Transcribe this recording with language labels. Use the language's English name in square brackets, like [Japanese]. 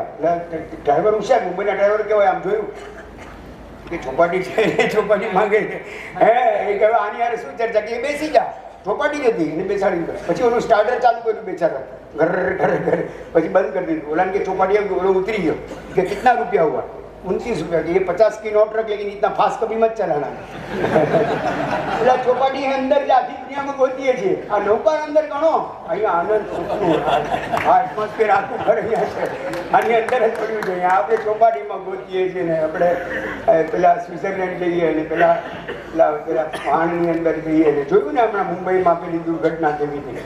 [Gujarati] એટલે ડ્રાઈવર હોશિયાર, મુંબઈના ડ્રાઈવર કહેવાય, આમ જોયું કે ચોપાટી છે, ચોપાટી માંગે છે. એ કહેવાય આની યાર શું ચર્ચા કે બેસી જા. ચોપાટી જ હતી એને બેસાડી દીધો. પછી ઓલું સ્ટાર્ટર ચાલુ કર્યું બેચારા, ઘર ઘર ઘર. પછી બંધ કરી દીધું. ઓલા કે ચોપાટી ઓલો ઉતરી ગયો કે કેટલા રૂપિયા હુઆ? [Hindi] 29 रुपया. ये 50 की नोट रख, लेकिन इतना फास्ट कभी मत चलाना. [Gujarati] એટલે ચોપાટી અંદર જ આખી દુનિયામાં ગોતીએ છીએ. આ નૌકાર અંદર ગણો, અહીંયા આનંદ સુખનું આ એટમોસ્ફિયર આખું ઘર અહીંયા છે, આની અંદર જ પડ્યું છે. અહીંયા આપણે ચોપાટીમાં ગોતીએ છીએ ને આપણે પેલા સ્વિટરલેન્ડ જઈએ ને પેલા પાણીની અંદર જઈએ ને જોયું ને હમણાં મુંબઈમાં પેલી દુર્ઘટના કેવી હતી.